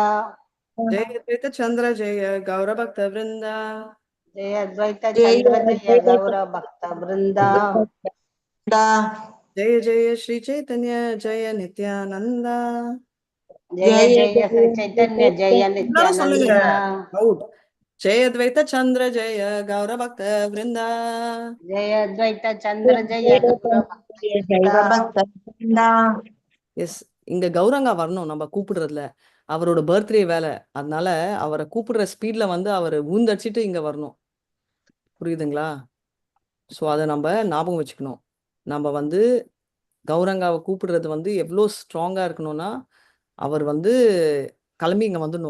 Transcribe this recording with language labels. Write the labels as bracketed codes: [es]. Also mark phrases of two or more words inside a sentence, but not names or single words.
[bn] জয় দ্বৈত চন্দ্র জয় গৌর ভক্ত বৃন্দ, জয় দ্বৈত চন্দ্র জয় গৌর ভক্ত বৃন্দ, জয় জয় শ্রী চৈতন্য জয় নিত্যানন্দ. জয় জয় শ্রী চৈতন্য জয় [ta] எல்லாரும் சொல்லுங்க. [bn] Nityananda, Out. জয় দ্বৈত চন্দ্র জয় গৌর ভক্ত বৃন্দ. জয় দ্বৈত চন্দ্র জয় গৌর ভক্ত বৃন্দ. [ta] எஸ், இங்க கௌரங்கா வரணும் நம்ம கூப்பிடுறதுல. அவரோட பர்த்டே வேலை, அதனால அவரை கூப்பிடுற ஸ்பீட்ல வந்து அவர் ஊந்தடிச்சிட்டு இங்க வரணும். புரியுதுங்களா? ஸோ அதை நம்ம ஞாபகம் வச்சுக்கணும். நம்ம வந்து கௌரங்காவை கூப்பிடுறது வந்து எவ்வளோ ஸ்ட்ராங்கா இருக்கணும்னா, அவர் வந்து கிளம்பி இங்க வந்துடணும்.